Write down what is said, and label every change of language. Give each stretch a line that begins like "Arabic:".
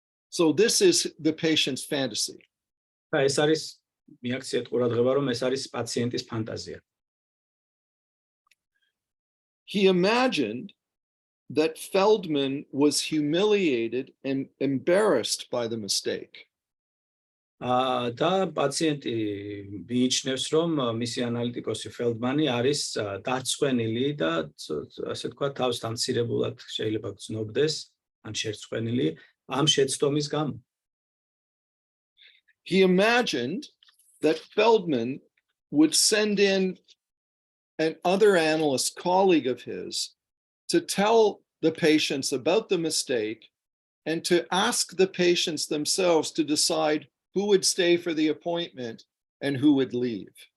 English: So this is the patient's fantasy.
Georgian: და ეს არის მიაქციეთ ყურადღება რომ ეს არის პაციენტის ფანტაზია.
English: He imagined that Feldman was humiliated and embarrassed by the mistake.
Georgian: და პაციენტი მიიჩნევს რომ მისი ანალიტიკოსი ფელდმანი არის დარწმუნებული და ასე თქვა თავს დამცირებულად შეიძლება გრძნობდეს ან შერწმუნებული ამ შეცდომის გამო.
English: He imagined that Feldman would send in an other analyst colleague of his to tell the patients about the mistake and to ask the patients themselves to decide who would stay for the appointment and who would leave.